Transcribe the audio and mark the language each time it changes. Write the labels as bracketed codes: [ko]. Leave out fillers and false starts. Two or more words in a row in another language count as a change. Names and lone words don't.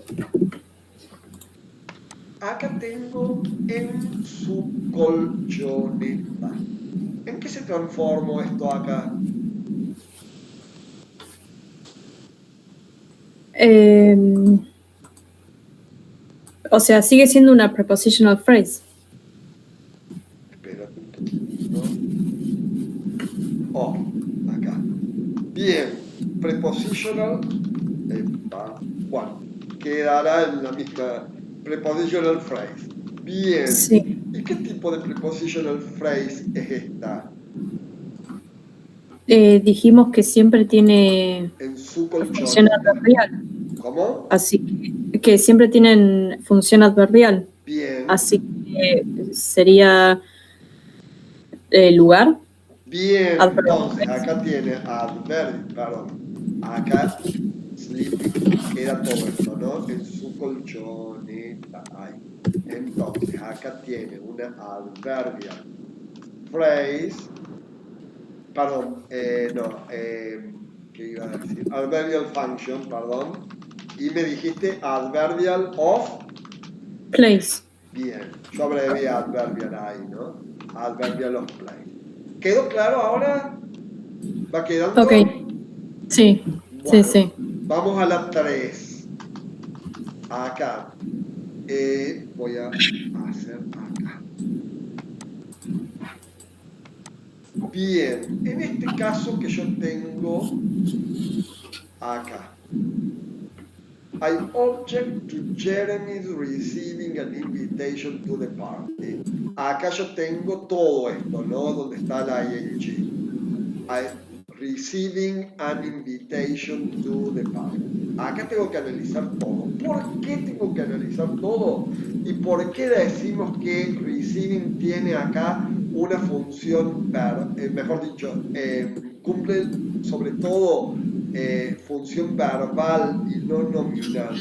[es] Acá tengo en su colchoneta. ¿En qué se transformó esto acá? O sea, sigue siendo una [en] prepositional phrase. [es] Espera un poquito. Oh, acá. Bien, prepositional, bueno, quedará en la misma [en] prepositional phrase. [es] Bien. Sí. ¿Y qué tipo de [en] prepositional phrase [es] es esta? Dijimos que siempre tiene En su función colchoneta. adverbial. ¿Cómo? Así que siempre tienen función adverbial. Bien. Así que sería lugar. Bien, Adverb. entonces acá tiene adverb, perdón. Acá sleeping, queda todo esto, ¿no? En su colchoneta. Ahí. Entonces acá tiene una [en] adverbial phrase, [es] perdón, no, ¿qué iba a decir? [en] Adverbial function, perdón. [es] Y me dijiste [en] adverbial of [es] Place. bien. Yo abrevié adverbial ahí, ¿no? [en] Adverbial of place. [es] ¿Quedó claro ahora? ¿Va quedando? Ok. Sí. Bueno, Sí. vamos a la 3. Acá. Voy a hacer acá. Bien, en este caso que yo tengo acá. [en] I object to Jeremy's receiving an invitation to the party. [es] Acá yo tengo todo esto, ¿no? Donde está la ing. [en] Receiving an invitation to the party. [es] Acá tengo que analizar todo. ¿Por qué tengo que analizar todo? ¿Y por qué decimos que receiving tiene acá una función, mejor dicho, cumple sobre todo función verbal y no nominal?